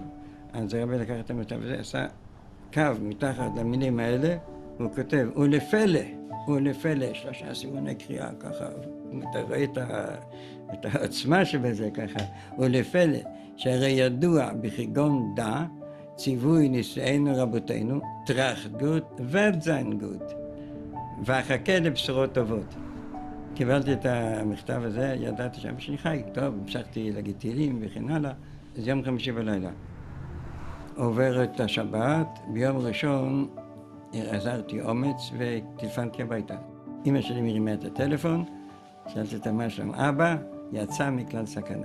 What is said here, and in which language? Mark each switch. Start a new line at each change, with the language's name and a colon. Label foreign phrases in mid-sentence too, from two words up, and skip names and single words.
Hebrew: אז הרבי לקח את המכתב הזה, עשה קו מתחת למילים האלה, והוא כותב, ולפלא, 3 סימני קריאה ככה, אתה רואה את העוצמה שבזה ככה, ולפלא, שהרי ידוע בכגון דע, ציווי נישואינו רבותינו,
Yiddish: טראכט גוט ווערט זיין גוט,
Hebrew: ואחכה לבשורות טובות. קיבלתי את המכתב הזה, ידעתי שאבא שלי חי, טוב, המשכתי להגיד תהילים וכן הלאה. זה יום חמישי בלילה. עובר את השבת, ביום ראשון עזרתי אומץ וטלפנתי הביתה. אמא שלי מרימה את הטלפון, שאלתי אותה מה שלום, אבא יצא מכלל סכנה.